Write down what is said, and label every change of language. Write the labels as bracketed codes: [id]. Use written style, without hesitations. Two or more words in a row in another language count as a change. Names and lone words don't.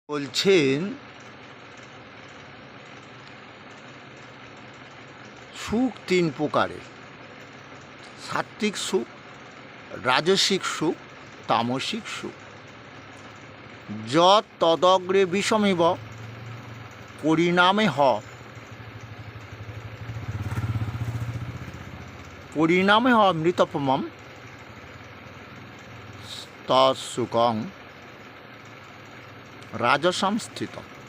[bn] বলছেন সুখ তিন প্রকারের: সাত্ত্বিক সুখ, রাজসিক সুখ, তামসিক সুখ। [sa] যৎ তদগ্রে বিষমেব পরিণামে হ মৃতপমম তৎসুখং রাজসম স্থিতম।